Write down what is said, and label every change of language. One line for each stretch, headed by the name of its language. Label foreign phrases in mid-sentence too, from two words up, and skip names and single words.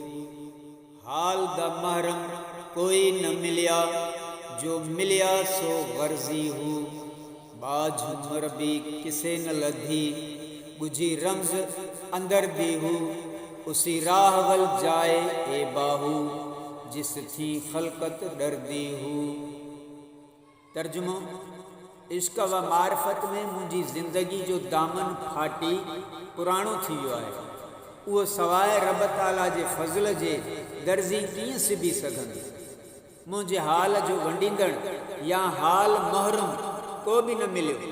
Punjabi: حال دا محرم کوئی نہ ملیا، جو ملیا سو غرضی ہو. باج مربی کسے نہ لدھی، بجھی رمز اندر دی ہو. اسی راہ ول جائے اے باہو، جس تھی خلقت ڈردی ہو.
Sindhi: तर्जुमो, इश्क व मार्फत में मुंहिंजी ज़िंदगी जो दामन फाटी पुराणो थी वियो आहे। उहो सवाइ रब ताला जे फज़ल जे दर्ज़ी कीअं सिबी सघंदी। मुंहिंजे हाल जो वंडींदड़ या हाल महरम को बि न मिलियो।